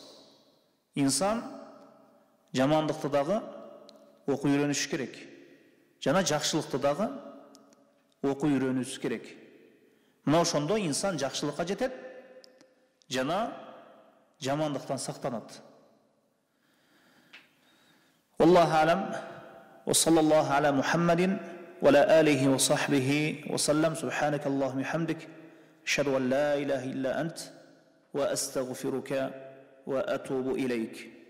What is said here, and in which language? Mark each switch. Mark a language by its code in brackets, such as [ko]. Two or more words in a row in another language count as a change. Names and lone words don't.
[ky] Инсан жамандыкты дагы окуй үйрөнүш керек. Жана жакшылыкты дагы окуй үйрөнүүсү керек. Мына ошондо инсан жакшылыкка жетет, жана жамандыктан сактанат. [ar] الله أعلم. وصلى الله على محمد وعلى آله وصحبه وسلم. سبحانك اللهم حمدك، أشهد أن لا إله إلا أنت، وأستغفرك وأتوب إليك.